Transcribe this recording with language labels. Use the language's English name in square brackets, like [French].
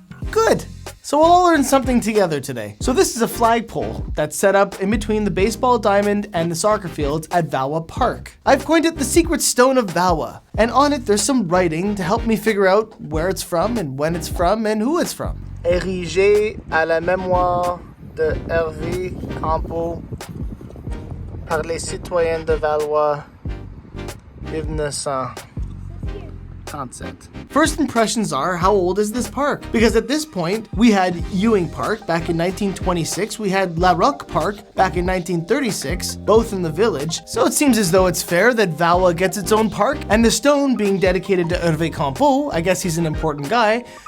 [English] Good. So we'll all learn something together today. So this is a flagpole that's set up in between the baseball diamond and the soccer fields at Valois Park. I've coined it the secret stone of Valois, and on it there's some writing to help me figure out where it's from and when it's from and who it's from. [French] Érigé à la mémoire de Hervé Campeau par les citoyens de Valois 1937. [English] First impressions are, how old is this park? Because at this point, we had Ewing Park back in 1926, we had La Roque Park back in 1936, both in the village. So it seems as though it's fair that Valois gets its own park, and the stone being dedicated to Hervé Campeau, I guess he's an important guy.